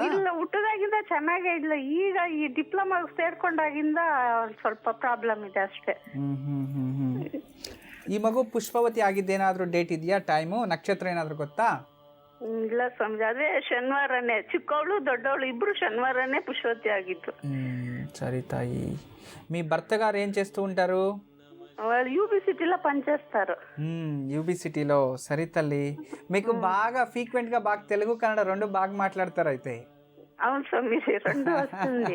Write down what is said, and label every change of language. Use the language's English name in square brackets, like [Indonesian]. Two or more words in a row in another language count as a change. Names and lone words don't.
[Kannada] ಇಲ್ಲ, ಹುಟ್ಟದಾಗಿಂದ ಚೆನ್ನಾಗೇ ಇಲ್ಲ. ಈಗ ಈ ಡಿಪ್ಲೊಮಾ ಸೇರ್ಕೊಂಡಾಗಿಂದ ಸ್ವಲ್ಪ ಪ್ರಾಬ್ಲಮ್ ಇದೆ ಅಷ್ಟೇ. ಈ ಮಗು ಪುಷ್ಪವತಿ ಆಗಿದ್ದೇನಾದ್ರೂ ಡೇಟ್ ಇದೆಯಾ? ಟೈಮು, ನಕ್ಷತ್ರ ಏನಾದ್ರೂ ಗೊತ್ತಾ? ಇಲ್ಲ ಸ್ವಾಮೀಜಿ, ಅದೇ ಶನಿವಾರನೇ. ಚಿಕ್ಕವಳು ದೊಡ್ಡವಳು [Telugu] ఇద్దరు శనివారనే పుష్పవతి [Kannada] ಆಗಿದ್ದು. [Telugu] సరే తాయి. మీ భర్త గారు ఏం చేస్తూ ఉంటారు? వాళ్ళు యూబీ సిటీలో పనిచేస్తారు. యూబీ సిటీలో. సరే తల్లి. మీకు బాగా ఫ్రీక్వెంట్ గా బాగా తెలుగు కన్నడ రెండు బాగా మాట్లాడతారు అయితే? అవును స్వామీజీ, రెండు వస్తుంది.